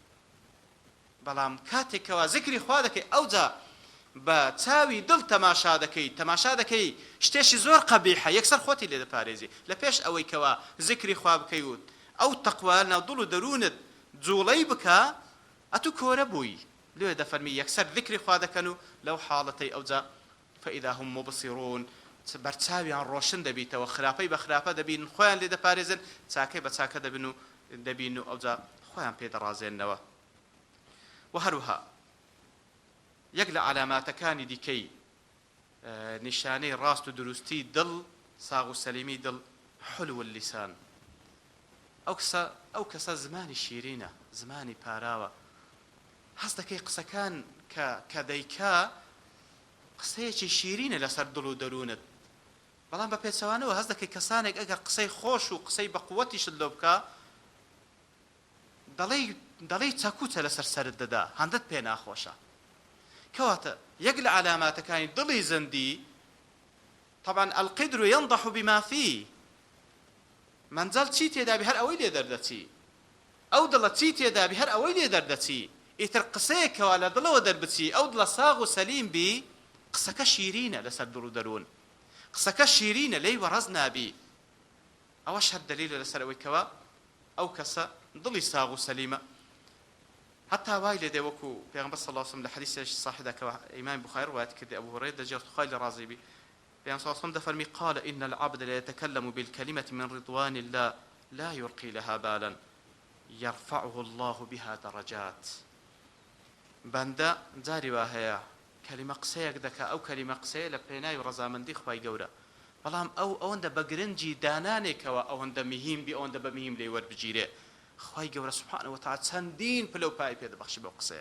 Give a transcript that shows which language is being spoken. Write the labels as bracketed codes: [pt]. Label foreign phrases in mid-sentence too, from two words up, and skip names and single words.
[ckb] بەڵام کاتێکەوە ذکری خوا دەکەی ئەوجا بە چاوی دڵ تەماشا دەکەی شتێکی زۆر قەبیحە یەکسەر خۆتی لێ دەپارێزی لە پێش ئەوەی کەوە ذکری خوا بکەی و ئەو تەقوا ناو دڵ و دەروونت جوڵەی بکە ئەتو کۆرە بووی لێ دەفەرمی یەکسەر ذکری خوا دەکەن و لەو حاڵەتەی ئەوجا [ar] فإذا هم مبصرون [ckb] بەرچاویان ڕۆشن دەبیتەوە خراپەی بە خراپە دەبین خۆیان لێ دەپارێزن چاکەی بە چاکە دەبین و ئەوجا خۆیان پێدەڕازێنەوە وهروها یەک لە علاماتەکانی دیکەی نیشانەی ڕاست و دروستی دڵ ساغ و سەلیمی دڵ [ar] حلو اللسان [ckb] ئەو کەسە زمانی شیرینە، زمانی پاراوە، هەست دەکەی قسەکان کە دەیکا قسەیەکی شیرینە لەسەر دڵ و دەروونت، بەڵام بە پێچەوانەوە هەست دەکەی کەسانێک ئەگەر قسەی خۆش و قسەی بە قووەتیشت لۆ بکە دەڵێی چەکوچە لەسەر سەرت دەدا، هەندت پێ ناخۆشە. کەواتە یەک لە علاماتەکانی دڵی زەندی طبعا [ar] القدر ينضح بما فيه، [ckb] منزل چی تێدابی هەر ئەوەی لێ دەردەچی، ئەو دڵە چی تێدابی هەر ئەوەی لێ دەردەچی، ئیتر قسەیەکەوە لە دڵەوە دەربچی ئەو دڵە ساغ و سەلیم بی قسەکە شیرینە لەسەر دڵ و دەروون، قسەکە شیرینە لێی وەڕەز نابی. ئەوەش هەر دەلیلە لەسەر ئەوەی کەوە ئەو کەسە دڵی ساغ و سەلیمە. حتى وای لێ دێ وەکو پێغەمبەر [ar] صلی الله علیه وسلم [ckb] لە حەدیثێکی صحیحدا کە ئیمام بوخاری ڕوایەت کردی ئەبو هورەیرە دەجێت خوای لە ڕازی بی، پێغەمبەر [ar] صلی الله علیه وسلم [ckb] دەفەرمی [ar] قال إن العبد لا يتكلم بالكلمة من رضوان الله لا يلقي لها بالا يرفعه الله بها درجات. [ckb] بەندە جاری وا هەیە کەلیمە قسەیەک دەکا، ئەو کەلیمە قسەیە لە پێناوی ڕەزامەندی خوای گەورە، بەڵام ئەوەندە بە گرنگی دانانێکەوە ئەوەندە مهم بی، ئەوەندە بە مهم لێ وەربگیرێ، خوای گەورە [ar] سبحانه وتعالى [ckb] چەندین پلە و پای پێدەبەخشی بەو قسەیە.